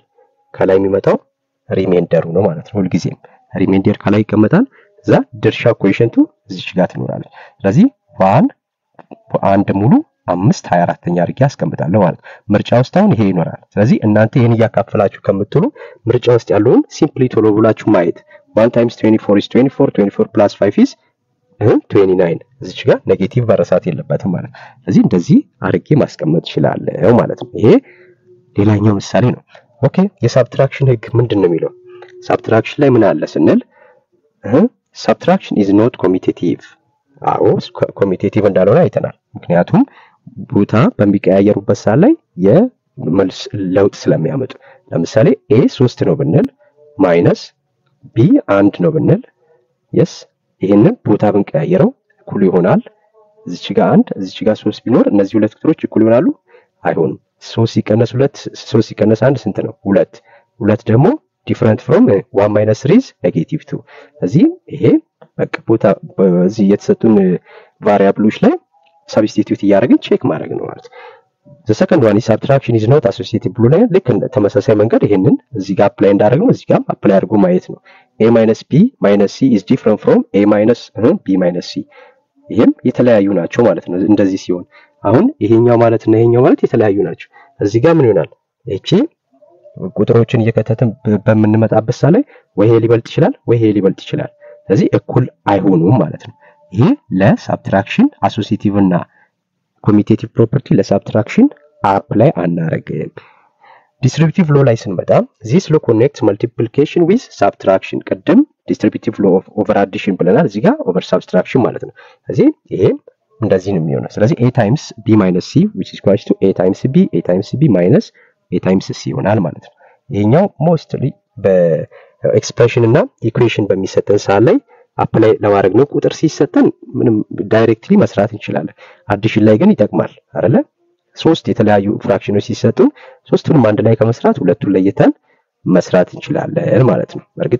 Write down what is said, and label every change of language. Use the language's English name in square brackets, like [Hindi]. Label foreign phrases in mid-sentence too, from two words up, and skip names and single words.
[Amharic] ከላይ የሚመጣው ሪሜንደሩ ነው ማለት ነው። ሁሉ ጊዜም ሪሜንደር ከላይ ይቀመጣል። እዛ ድርሻ ኮኤፊሺየንቱ እዚህ ጋር ትኖራለች። ስለዚህ 1 ሙሉ 5 24ኛ አድርጌ አስቀምጣለሁ ማለት ምርጫ ውስጥ አሁን ይሄ ይኖራል። ስለዚህ እናንተ ይሄን ያካፈላችሁ ከምትሉ ምርጫ ውስጥ ያለውን ሲምፕሊ ቶሎ ብላችሁ ማየት [English] 1 times 24 is 24 plus 5 is 29 [Amharic] እዚህ ጋር ኔጌቲቭ በረሳት የለበትም ማለት ነው። ስለዚህ እንደዚህ አድርጌ ማስቀመጥ ይችላልው ማለት ነው። ይሄ ሌላኛው ምሳሌ ነው። ኦኬ የሰብትራክሽን ህግ ምንድነው የሚለው? ሰብትራክሽን ላይ ምን አለ ስንል [English] subtraction is not commutative [Amharic] አዎ ኮሚቴቲቭ እንዳልሆነ አይተናል። ምክንያቱም ቦታ በሚቀያየሩበት ሰዓት ላይ የመልስ ለውጥ ስለሚያመጡ ለምሳሌ a 3 ነው ብንል ቢ አንድ ነው ብንል yes ይሄንን ቦታ ብንቀያየረው እኩል ይሆናል እዚች ጋር 1 እዚች ጋር 3 ቢኖር እነዚህ ሁለት ቁጥሮች እኩል ይሆናሉ አይሆንም 3 ሲቀነስ 2 3 ሲቀነስ 1 ስንት ነው 2 2 ደግሞ [English] different from 1 minus 3 is negative 2 [Amharic] እዚህ ይሄ በቃ ቦታ እዚህ የተሰጡን ቫሪያብሎች ላይ ሰብስቲቲዩት ያደርግን ቼክ ማድረግ ነው ማለት [English] the second one is subtraction is not associated [Amharic] ብሎ ላይ ልክ ተመሳሳይ መንገድ ይሄንን እዚህ ጋር አፕላይ እንዳደረግነው እዚህ ጋር አፕላይ አድርጎ ማየት ነው [English] a minus b minus c is different from a minus b minus c [Amharic] ይሄም የተለያዩ ናቸው ማለት ነው እንደዚህ ሲሆን አሁን ይሄኛው ማለት እና ይሄኛው ማለት የተለያዩ ናቸው እዚህ ጋር ምን ይሆናል እቺ ቁጥሮችን እየከተተን በመንመጣበት ሳለ ወይ ይሄ ሊበልጥ ይችላል ወይ ይሄ ሊበልጥ ይችላል ስለዚህ እኩል አይሆኑም ማለት ነው ይሄ ለሰብትራክሽን አሶሲቲቭ እና ኮሚቴቲቭ ፕሮፐርቲ ለሰብትራክሽን አፕላይ አናረግም [English] distributive law [Amharic] ላይ ስንመጣ [English] this law connects multiplication with subtraction [Amharic] ቀደም [English] distributive law of over addition [Amharic] ብለናል እዚህ ጋር [English] over subtraction [Amharic] ማለት ነው ስለዚህ ይሄ እንደዚህ ነው የሚሆነው ስለዚህ [English] a times b minus c which is equal to a times b minus a times c [Amharic] ይሆናል ማለት ነው ይሄኛው mostly በኤክስፕሬሽን እና ኢኩዌሽን በሚሰጠን ሰዓት ላይ አፕላይ ለማድረግ ነው ቁጥር ሲሰጠን ምንም ዳይሬክትሊ መስራት እንችላለን አዲሽን ላይ ግን ይጠቅማል አይደለ ሶስት የተለያዩ ፍራክሽኖች ሲሰጡን ሶስቱንም አንድ ላይ ከመስራት ሁለቱን ለይተን መስራት እንችላለን ማለት ነው በርግጥ